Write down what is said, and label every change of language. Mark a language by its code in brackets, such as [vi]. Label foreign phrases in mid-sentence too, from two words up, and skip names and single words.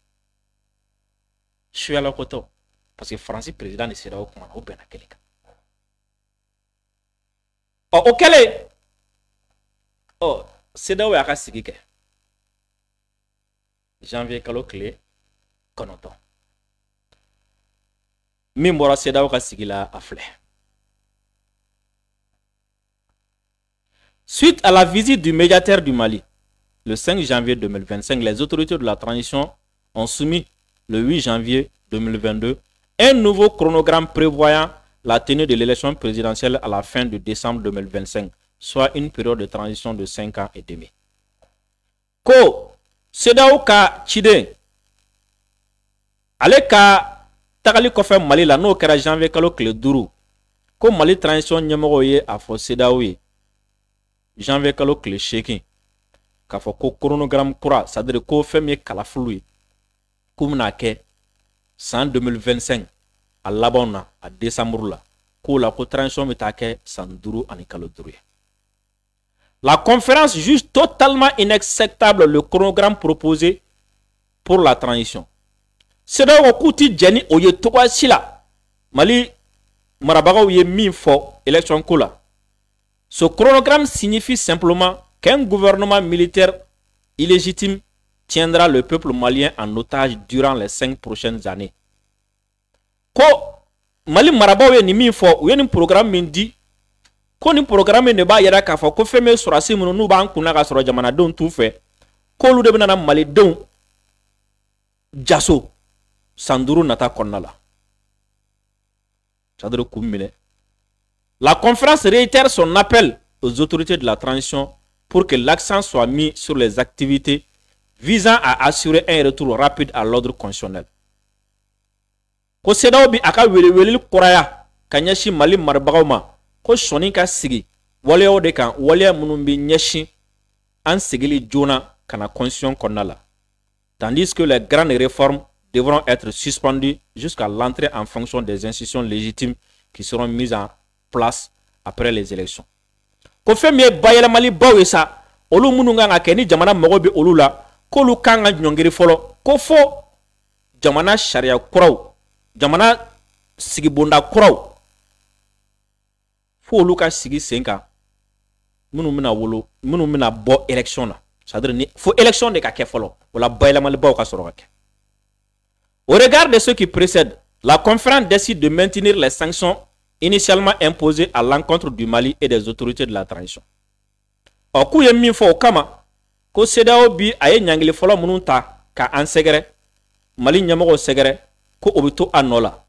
[bm] suyala ko tɛ parce que France président ni CEDEAO kuma na o bɛnna kelen kan o kɛlen CEDEAO y'a ka sigi kɛ janvier kalo tile 9 min bɔra CEDEAO ka sigi la a filɛ. [fr] Suite à la visite du médiateur du Mali le 5 janvier 2025, les autorités de la transition ont soumis le 8 janvier 2022 un nouveau chronogramme prévoyant la tenue de l'élection présidentielle à la fin de décembre 2025, soit une période de transition de 5 ans et demi. [bm] Ko CEDEAO ka ciden ale ka tagali kɔfɛ Mali la n'o kɛra janvier kalo tile 5 ko Mali transition ɲɛmɔgɔw ye a fɔ CEDEAO ye janvier kalo tile 8 k'a fɔ ko chronogramme kura c'est-à-dire ko fɛn min ye kalafili ye k'u bɛna kɛ san 2025 a labanw na a décembre la ko la ko transition bɛ taa kɛ san 5 ani kalo 5 ye. [fr] La conférence juge totalement inacceptable le chronogramme proposé pour la transition. [bm] CEDEAO ko k'u ti jɛn ni o ye togoya si la. Mali marabagaw ye min fɔ élection ko la. [fr] Ce chronogramme signifie simplement qu'un gouvernement militaire illégitime tiendra le peuple malien en otage durant les 5 prochaines années. [bm] Ko Mali marabaw ye ni min fɔ u ye ni programme min di ko ni programme ne b'a yɛrɛ k'a fɔ ko fɛn bɛ sɔrɔsi minnu n'u b'an kunna ka sɔrɔ jamanadenw t'u fɛ k'olu de bɛ na malidenw jaso san 5 nata kɔnɔna la. C'est-à-dire k'u minɛ. [fr] La conférence réitère son appel aux autorités de la transition pour que l'accent soit mis sur les activités visant à assurer un retour rapide à l'ordre constitutionnel. [bm] Ko CEDEAO bi aka weleweleli kuraya ka ɲɛsin Mali marabagaw ma ko sɔni ka sigi waleyaw de kan waleya minnu bi ɲɛsin an sigili joona kana constitution kɔnɔna la. [fr] Tandis que les grandes réformes devront être suspendues jusqu'à l'entrée en fonction des institutions légitimes qui seront mises en place après les élections. [bm] Ko fɛn min ye bayɛlɛmali baw ye sa olu minnu kan ka kɛ ni jamana mago bɛ olu la k'olu kan ka ɲɔngiri fɔlɔ ko fo jamana sariya kuraw jamana sigibonda kuraw fo olu ka sigi sen kan minnu bɛna bɔ élection na. C'est-à-dire ni fo élection de ka kɛ fɔlɔ o la bayɛlɛmali baw ka sɔrɔ ka kɛ. [fr] Au regard de ce qui précède, la conférence décide de maintenir les sanctions initialement imposées à l'encontre du Mali et des autorités de la transition. Or, [bm] k'u ye min fɔ o kama ko CEDEAO bi a ye ɲangili fɔlɔ minnu ta ka an sɛgɛrɛ Mali ɲɛmɔgɔw sɛgɛrɛ ko o bɛ to a nɔ la.